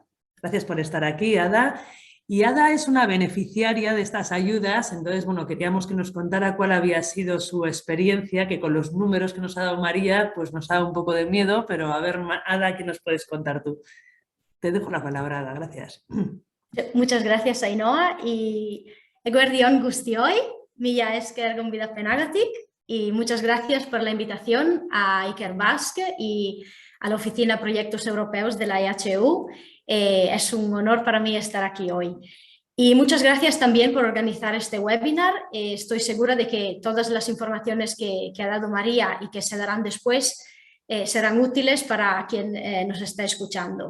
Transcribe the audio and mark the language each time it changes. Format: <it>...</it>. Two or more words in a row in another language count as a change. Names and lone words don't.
<es>Gracias por estar aquí, Ada. Y Ada es una beneficiaria de estas ayudas, entonces, bueno, queríamos que nos contara cuál había sido su experiencia, que con los números que nos ha dado María, pues nos ha dado un poco de miedo, pero a ver, Ada, ¿qué nos puedes contar tú? Te dejo la palabra, Ada, gracias. Muchas gracias, Ainhoa, y</es> <eu>eguerdion guztioi, mila esker gonbidapenagatik,</eu> <es>y muchas gracias por la invitación a Ikerbas y a la Oficina Proyectos Europeos de la EHU. Es un honor para mí estar aquí hoy. Y muchas gracias también por organizar este webinar. Estoy segura de que todas las informaciones que ha dado María y que se darán después serán útiles para quien nos está escuchando.</es>